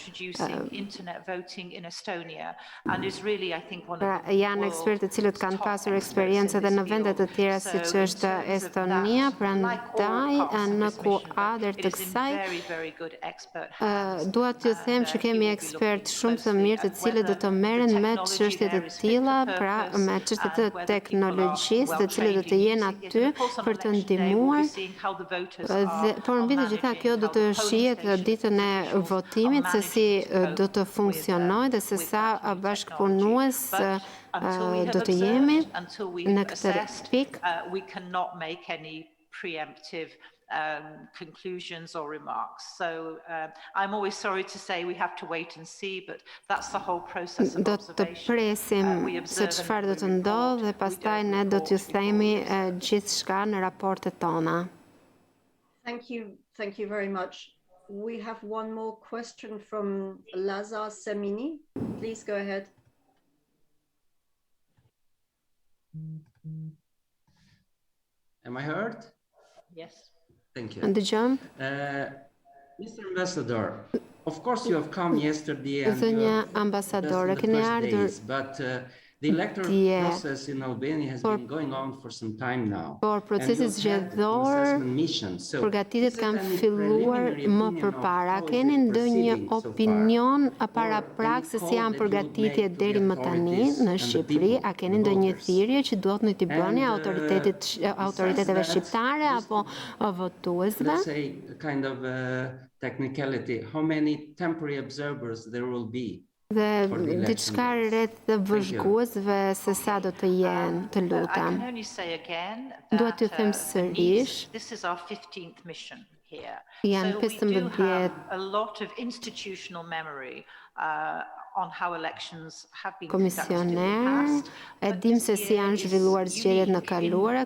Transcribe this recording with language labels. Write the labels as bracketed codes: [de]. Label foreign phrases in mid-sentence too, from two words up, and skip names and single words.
[sq] Pra, janë ekspertë të cilët kanë pasur eksperiencë edhe në vende të tjera siç është Estonia, prandaj në kuadër të kësaj dua t'ju them që kemi ekspertë shumë të mirë të cilët do të merren me çështje të tilla, pra me çështje të teknologjisë, të cilët do të jenë aty për të ndihmuar. Por mbi të gjitha kjo do të shihet ditën e votimit se si do të funksionojë dhe se sa bashkëpunues do të jemi në këtë pikë. [en] We cannot make any preemptive conclusions or remarks. So I'm always sorry to say we have to wait and see, but that's the whole process of observation. [sq] Do të presim se çfarë do të ndodhë dhe pastaj ne do t'ju themi gjithçka në raportet tona. [en] Thank you very much. We have one more question from Lazar Semini. Please go ahead. Am I heard? Yes. Thank you. [sq] Dëgjom. [en] Mr. Ambassador, of course you have come yesterday and [sq] Zënja ambasadore, keni ardhur [en] but the electoral process in Albania has been going on for some time now. [sq] Por procesi zgjedhor, përgatitjet kanë filluar më përpara. Keni ndonjë opinion paraprak se si janë përgatitjet deri më tani në Shqipëri? A keni ndonjë thirrje që duhet në t'i bëni autoriteteve shqiptare apo votuesve? [en] Let's say kind of technicality, how many temporary observers there will be? [sq] Dhe diçka rreth vëzhguesve se sa do të jenë, të lutem. Dua t'ju them sërish. Janë 15 komisioner, e dim se si janë zhvilluar zgjedhjet në kaluara.